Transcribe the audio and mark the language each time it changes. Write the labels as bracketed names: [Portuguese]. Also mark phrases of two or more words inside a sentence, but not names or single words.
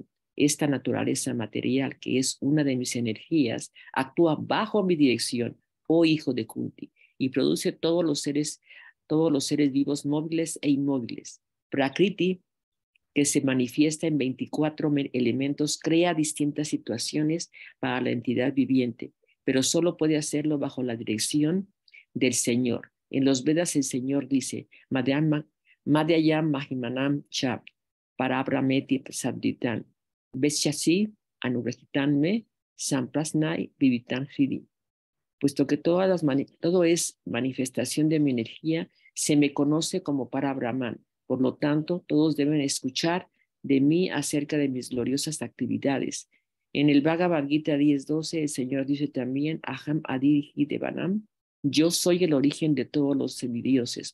[Spanish] Esta naturaleza material, que es una de mis energías, actúa bajo mi dirección, oh hijo de Kunti, y produce todos los seres vivos móviles e inmóviles. Prakriti, que se manifiesta en 24 elementos, crea distintas situaciones para la entidad viviente, pero solo puede hacerlo bajo la dirección del Señor. En los Vedas el Señor dice, [Sanskrit] मदीयं महिमानं च, परब्रह्मेति शब्दितम्, वेत्स्यसि अनुगृहीतं मे, सम्प्रश्नैः विवृतं हृदि. [Spanish] Puesto que todo es manifestación de mi energía, se me conoce como Parabrahman. Por lo tanto, todos deben escuchar de mí acerca de mis gloriosas actividades. En el Bhagavad Gita 10.12, el Señor dice también, [Sanskrit] अहम् आदिर्हि देवानाम्, [Spanish] yo soy el origen de todos los semidioses.